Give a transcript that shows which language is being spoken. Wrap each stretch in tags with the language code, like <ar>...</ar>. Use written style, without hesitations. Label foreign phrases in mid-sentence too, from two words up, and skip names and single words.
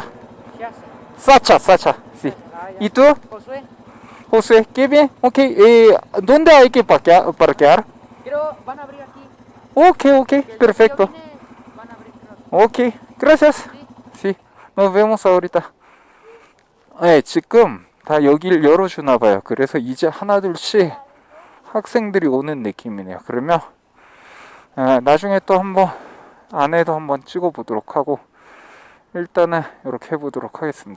<es>Shiasa. Sacha, sí. Ah, ya. ¿Y tú? Josué. José, qué bien. Ok, ¿dónde hay que parquear? Creo van a abrir aquí. Ok, Que el día que perfecto. yo vine, van a abrir, creo. Ok, gracias. Sí. Sí, nos vemos ahorita.</es> <ko>네, 지금 다 여기를 열어주나 봐요. 그래서 이제 하나둘씩 학생들이 오는 느낌이네요. 그러면 나중에 또 한번 안에도 한번 찍어 보도록 하고 일단은 이렇게 해보도록 하겠습니다.</ko>